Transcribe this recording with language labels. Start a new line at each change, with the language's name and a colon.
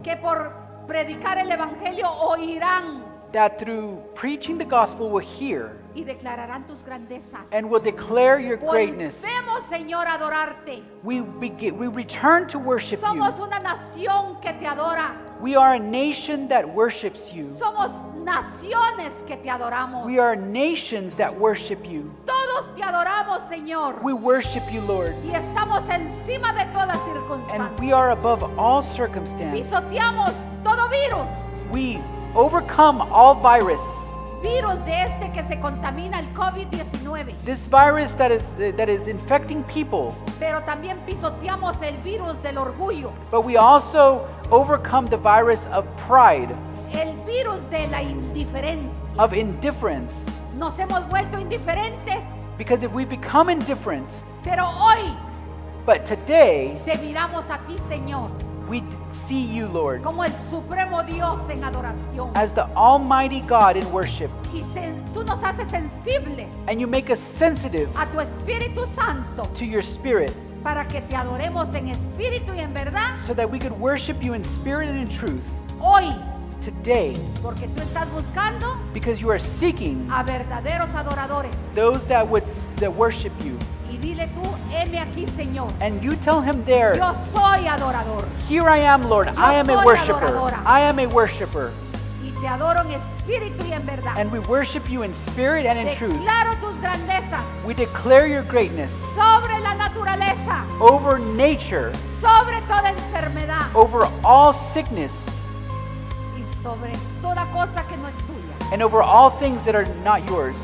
Spanish: que por predicar el evangelio oirán
English: that through preaching the gospel will hear
Spanish: y declararán tus grandezas.
English: and will declare your greatness.
Spanish: Volvemos, Señor, a adorarte.
English: We return to worship you.
Spanish: Somos una nación que te adora.
English: We are a nation that worships you.
Spanish: Somos naciones que te adoramos.
English: We are nations that worship you.
Spanish: Todos te adoramos, Señor.
English: We worship you, Lord,
Spanish: Y estamos encima de toda
English: and
Spanish: circunstancia.
English: we are above all circumstance.
Spanish: Pisoteamos todo virus.
English: We overcome all virus.
Spanish: Virus de este que se contamina, el COVID-19.
English: This virus that is infecting people,
Spanish: Pero también pisoteamos el virus del orgullo.
English: but we also overcome the virus of pride,
Spanish: El virus de la indiferencia.
English: of indifference.
Spanish: Nos hemos vuelto indiferentes.
English: Because if we become indifferent,
Spanish: Pero hoy
English: but today
Spanish: te miramos a ti, Señor,
English: we see you, Lord,
Spanish: como el supremo Dios en adoración.
English: as the Almighty God in worship,
Spanish: Y tú nos haces sensibles
English: and you make us sensitive
Spanish: a tu Espíritu Santo
English: to your Spirit,
Spanish: para que te adoremos en espíritu y en verdad
English: so that we could worship you in spirit and in truth
Spanish: hoy,
English: today,
Spanish: porque tú estás buscando
English: because you are seeking
Spanish: a verdaderos adoradores.
English: those that worship you.
Spanish: Y dile tú, heme aquí, Señor.
English: And you tell him there,
Spanish: Yo soy adorador
English: here I am, Lord, I am a
Spanish: soy
English: worshiper.
Spanish: adoradora.
English: I am a worshiper.
Spanish: y te adoro en espíritu y en verdad.
English: And we worship you in spirit and in truth.
Spanish: Declaro tus grandezas
English: We declare your greatness
Spanish: sobre la naturaleza,
English: over nature,
Spanish: sobre toda enfermedad
English: over all sickness,
Spanish: y sobre toda cosa que no es tuya.
English: and over all things that are not yours.